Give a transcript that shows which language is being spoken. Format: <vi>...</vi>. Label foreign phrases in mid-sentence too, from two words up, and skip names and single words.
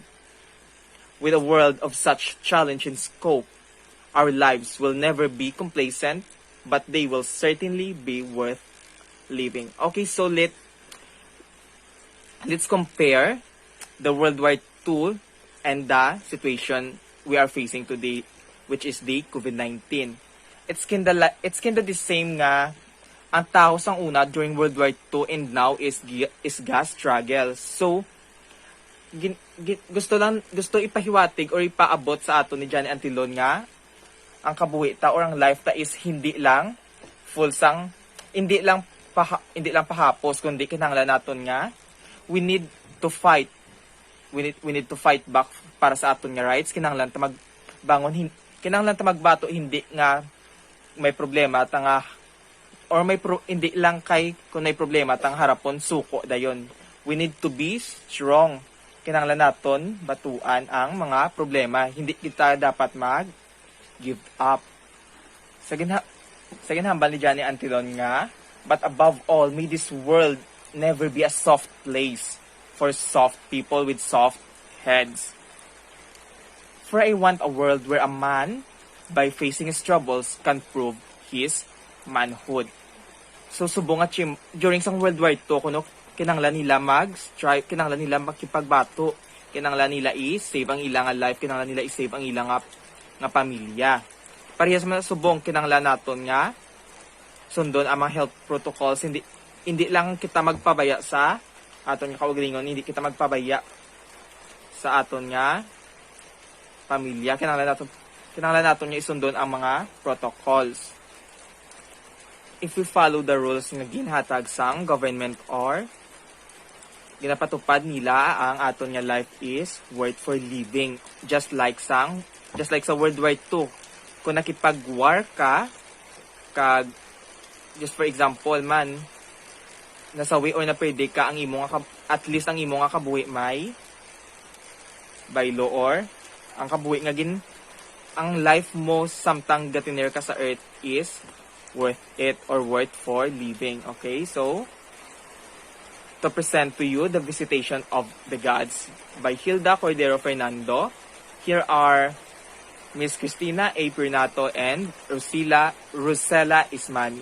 <en>With a world of such challenge and scope, our lives will never be complacent, but they will certainly be worth living. Okay, so let's compare the World War II and the situation we are facing today, which is the COVID-19. It's kinda the same</en> <hil>nga ang tao sang una</hil> <en>during World War II and now is gas struggle.</en> <hil>So gusto ipahiwatig or ipaabot sa ato ni Johnny Antillon nga ang kabuhi ta or ang life ta is hindi lang full sang hindi lang pahapos kundi kinahanglan naton nga</hil> <en>we need to fight back</en> <hil>para sa aton nga rights. Kinahanglan ta magbangon, kinahanglan ta magbato, hindi nga may problema ta nga or hindi lang kay kung may problema tang harapon suko dayon.</hil> <en>We need to be strong.</en> <hil>Kinahanglan naton batuan ang mga problema. Hindi kita dapat</hil> <en>give up.</en> <hil>Sa ginhambal ni Johnny Antillon nga,</hil> <en>but above all, may this world never be a soft place for soft people with soft heads. For I want a world where a man, by facing his troubles, can prove his manhood.</en> <hil>So subong at during sang World War II, kuno kinanglan nila mag-strive, kinanglan nila makipagbato, kinanglan nila i-save ang ilang life, kinanglan nila i-save ang ilang nga pamilya. Parehas man subong kinanglan naton nga sundon ang mga</hil> <en>health protocols.</en> <hil>Hindi lang kita magpabaya sa aton nga kaugalingon, hindi kita magpabaya sa aton nga pamilya. Kinanglan naton nga isundon ang mga protocols.</hil> <en>If we follow the rules</en> <hil>nga ginhatag sang</hil> <en>government or</en> <hil>ginapatupad nila, ang aton nga</hil> <en>life is worth for living, just like sa World War II.</en> <hil>Kung nakipag-war ka kag</hil> <en>just for example</en> <hil>man nasawi or na pwede ka ang imo nga at least ang imo nga kabuhi may baylo or ang kabuhi nga ang life mo samtang gatiner ka sa earth</hil> <en>is worth it or worth for living. Okay, so to present to you the Visitation of the Gods by Hilda Cordero Fernando. Here are Miss Cristina A. Pernato and Rosella Ismani.</en>